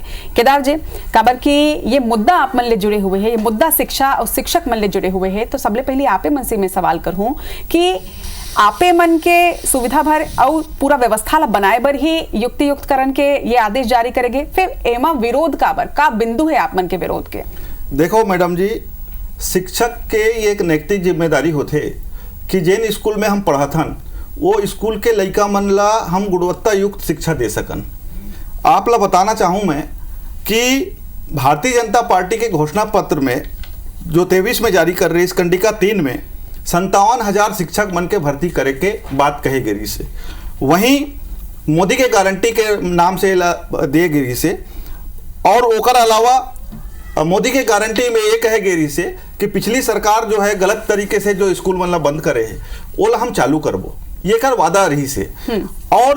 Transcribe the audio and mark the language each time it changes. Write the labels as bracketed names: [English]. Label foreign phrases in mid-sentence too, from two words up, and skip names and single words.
[Chhattisgarhi] केदार जी, काबर की ये मुद्दा आप मन ले जुड़े हुए हैं, ये मुद्दा शिक्षा और शिक्षक मन ले जुड़े हुए हैं, तो सबले पहले आपे मन से मैं सवाल करूं कि आपे मन के सुविधा भर और पूरा व्यवस्था ला बनाए बर ही युक्तियुक्तकरण के ये आदेश जारी करेंगे, फिर एमा विरोध काबर का बिंदु है आप मन के विरोध के? देखो मैडम जी, शिक्षक के एक नैतिक जिम्मेदारी होते कि जिन स्कूल में हम पढ़ाथन वो स्कूल के लइका मन ला हम गुणवत्ता युक्त शिक्षा दे सकन। आप ला बताना चाहूँ मैं कि भारतीय जनता पार्टी के घोषणा पत्र में जो 23 में जारी कर रही इस कंडिका 3 में 57,000 शिक्षक मन के भर्ती करे के बात कही गई से, वहीं मोदी के गारंटी के नाम से दिए गई से, और ओकर अलावा मोदी के गारंटी में ये कहे गई से कि पिछली सरकार जो है गलत तरीके से जो स्कूल मन ला बंद करे है वो हम चालू करबो, ये कर वादा रही से।